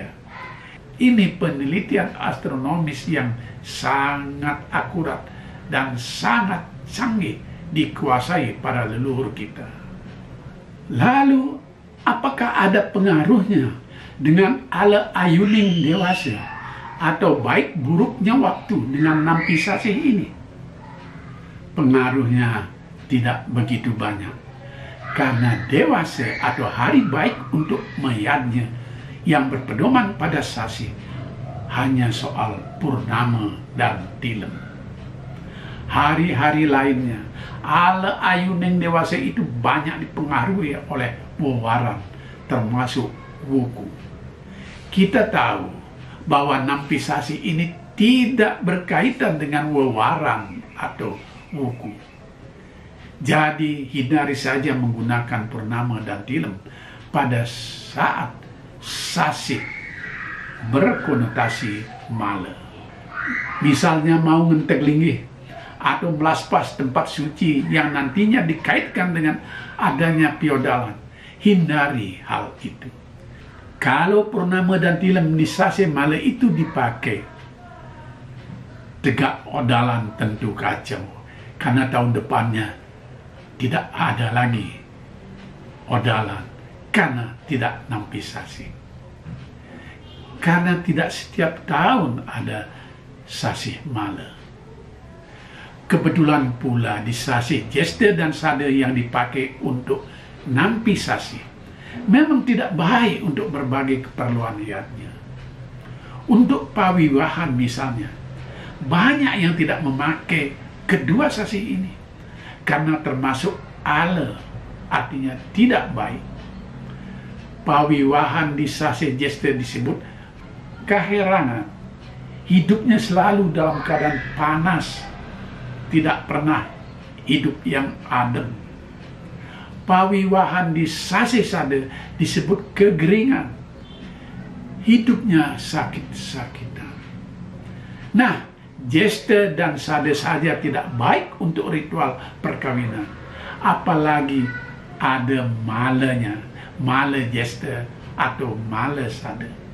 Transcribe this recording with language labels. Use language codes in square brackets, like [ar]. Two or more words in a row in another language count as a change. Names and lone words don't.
[id] Ini penelitian astronomis yang sangat akurat dan sangat canggih dikuasai para leluhur kita. Lalu, apakah ada pengaruhnya dengan [ban] ala ayuning dewasa [id] atau baik buruknya waktu dengan [ban] nampi sasih [id] ini? Pengaruhnya tidak begitu banyak, karena dewasa atau hari baik untuk mayatnya yang berpedoman pada sasih hanya soal purnama dan tilem. Hari-hari lainnya, [ban] ala ayuning dewasa [id] itu banyak dipengaruhi oleh wewaran, termasuk wuku. Kita tahu bahwa [ban] nampi sasih [id] ini tidak berkaitan dengan wewaran atau wuku. Jadi hindari saja menggunakan purnama dan tilem pada saat sasih berkonotasi mala. Misalnya mau [ban] ngentek linggih [id] atau melaspas tempat suci yang nantinya dikaitkan dengan adanya piodalan, hindari hal itu. Kalau purnama dan tilem di sasih mala itu dipakai, [ban] tegak odalan [id] tentu kacau, karena tahun depannya tidak ada lagi odalan, karena tidak [ban] nampi sasih. [id] Karena tidak setiap tahun ada sasih mala. Kebetulan pula di sasih Jesta dan Sade yang dipakai untuk [ban] nampi sasih [id] memang tidak baik untuk berbagai keperluan niatnya. Untuk pawiwahan misalnya, banyak yang tidak memakai kedua sasih ini karena termasuk ala, artinya tidak baik. Pawiwahan di sasih Jesta disebut keherangan. Hidupnya selalu dalam keadaan panas, tidak pernah hidup yang adem. Pawiwahan di sasih Sade disebut kegeringan. Hidupnya sakit-sakitan. Nah, Jesta dan Sade saja tidak baik untuk ritual perkawinan. Apalagi ada malanya, mala Jesta atau mala Sade.